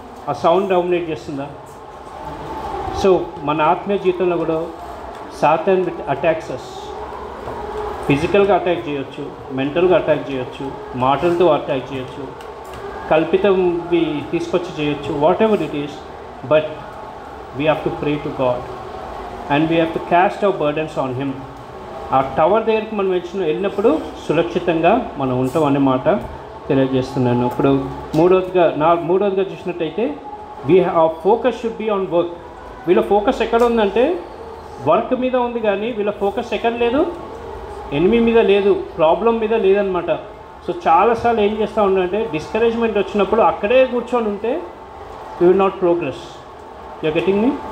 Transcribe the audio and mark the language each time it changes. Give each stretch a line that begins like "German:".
Telugu: ఆ sound dominate చేస్తుందా? So మన ఆత్మీయ జీవితంలో కూడా సాతాన్ అటాక్స్ అస్, ఫిజికల్గా అటాక్ చేయొచ్చు, మెంటల్గా అటాక్ చేయొచ్చు, మాటలతో అటాక్ చేయొచ్చు, కల్పితంవి తీసుకొచ్చి చేయొచ్చు,
English: Whatever it is. But we have to pray to God and we have to cast our burdens on him.
Telugu: ఆ టవర్ దగ్గరికి మనం వెళ్ళినప్పుడు సురక్షితంగా మనం ఉంటాం అనే మాట తెలియజేస్తున్నాను. ఇప్పుడు మూడవదిగా చూసినట్టయితే
English: our focus should be on work.
Telugu: వీళ్ళ ఫోకస్ ఎక్కడ ఉందంటే వర్క్ మీద ఉంది, కానీ వీళ్ళ ఫోకస్ ఎక్కడ లేదు, ఎనిమి మీద లేదు, ప్రాబ్లం మీద లేదనమాట. సో చాలాసార్లు ఏం చేస్తూ ఉండంటే డిస్కరేజ్మెంట్ వచ్చినప్పుడు అక్కడే కూర్చొని ఉంటే
English: You will not progress. You're getting me?